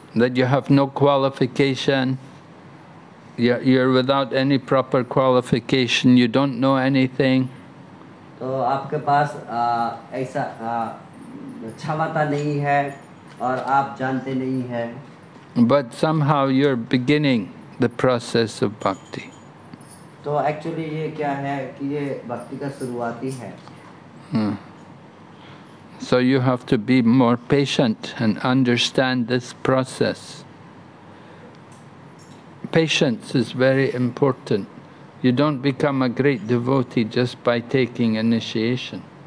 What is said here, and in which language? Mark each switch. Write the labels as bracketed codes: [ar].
[en] That you have no qualification, you're without any proper qualification, you don't know anything. [hi] तो आपके पास ऐसा क्षमता नहीं है और आप जानते नहीं हैं। [en] But somehow you're beginning the process of bhakti. [hi] तो एक्चुअली ये क्या है कि ये भक्ति का शुरुआती है। [en] So you have to be more patient and understand this process. Patience is very important. You don't become a great devotee just by taking initiation.